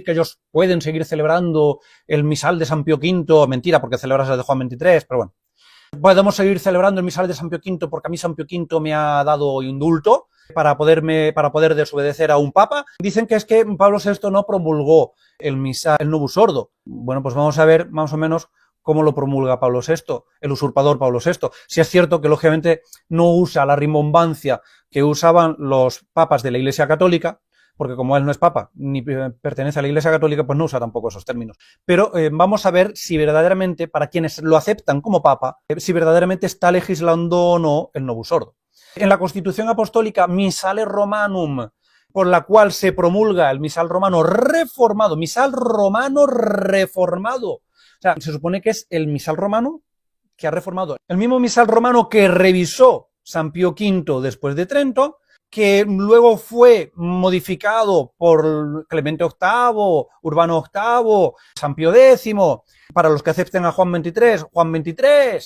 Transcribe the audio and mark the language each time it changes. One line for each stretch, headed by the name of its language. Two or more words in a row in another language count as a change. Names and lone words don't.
Spanish: que ellos pueden seguir celebrando el misal de San Pío V, mentira, porque celebras el de Juan XXIII, pero bueno, podemos seguir celebrando el misal de San Pío V porque a mí San Pío V me ha dado indulto para poder desobedecer a un papa. Dicen que es que Pablo VI no promulgó el misal, el
Latin: novus ordo.
Spanish: Bueno, pues vamos a ver más o menos cómo lo promulga Pablo VI, el usurpador Pablo VI. Si es cierto que lógicamente no usa la rimbombancia que usaban los papas de la Iglesia Católica, porque como él no es papa ni pertenece a la Iglesia Católica, pues no usa tampoco esos términos. Pero vamos a ver si verdaderamente, para quienes lo aceptan como papa, si verdaderamente está legislando o no el
Latin: novus ordo.
Spanish: En la Constitución Apostólica Missale Romanum, por la cual se promulga el misal romano reformado, o sea, se supone que es el misal romano que ha reformado. El mismo misal romano que revisó San Pío V después de Trento, que luego fue modificado por Clemente VIII, Urbano VIII, San Pío X, para los que acepten a Juan XXIII.